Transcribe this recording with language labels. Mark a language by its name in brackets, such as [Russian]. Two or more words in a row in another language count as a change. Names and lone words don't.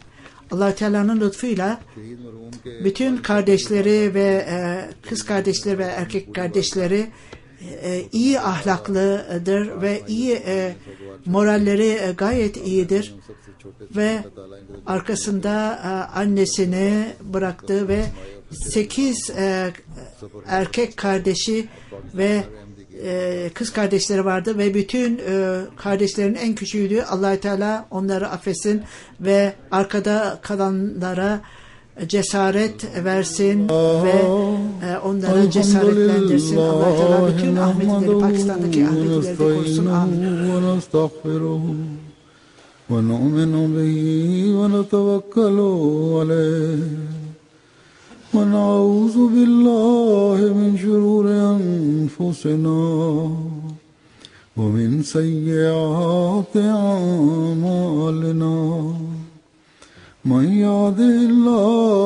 [Turkish] Allah Teala'nın lütfuyla bütün kardeşleri ve kız kardeşleri ve erkek kardeşleri iyi ahlaklıdır ve iyi moralleri gayet iyidir ve arkasında annesini bıraktı ve 8 erkek kardeşi ve kız kardeşleri vardı ve bütün kardeşlerin en küçüğüydü. Allah-u Teala onları affetsin ve arkada kalanlara cesaret versin ve onlara cesaretlendirsin. Allah-u Teala bütün Ahmedileri, Pakistan'daki Ahmedileri de korusun. Amin. [Arabic] ونؤمن به ونتوكل عليه ونعوذ بالله من شرور أنفسنا ومن سيئات أعمالنا من يهده الله